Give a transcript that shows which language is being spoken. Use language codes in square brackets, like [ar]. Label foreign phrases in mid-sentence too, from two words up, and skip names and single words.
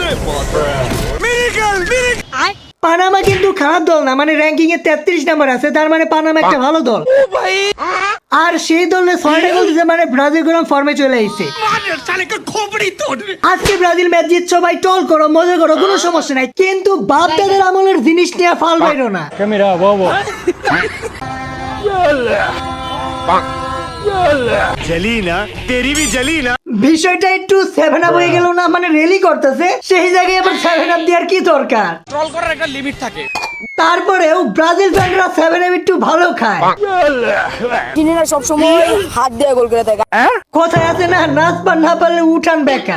[bn] পানামা কিন্তু খারাপ দল না, মানে র্যাঙ্কিং এ 33 নাম্বার আছে, তার মানে পানামা একটা ভালো দল। আর সেই দলে 6টা গোল দিছে, মানে ব্রাজিল গরম ফর্মে চলে আইছে। আজকে ব্রাজিল ম্যাচ জিতছো ভাই, টল করো, মজা করো, কোনো সমস্যা নাই, কিন্তু বাপ দাদার আমলের জিনিস নিয়ে ফাল বাইরো না। [hi] जली ना तेरी भी जली ना [bn] বিষয়টা একটু 7 আপ হয়ে গেল না, মানে রেলি করতেছে, সেই জায়গায় আবার 7 আপ দেওয়ার কি দরকার? ট্রল করার একটা লিমিট থাকে। তারপরেও ব্রাজিল ফ্যানরা 7 আপ একটু ভালো খায়। চিনিরা সব সময় হাত দিয়ে গোল করে থাকে। কোথায় আছে না, নাচ পার না পারলে উঠান বেকা।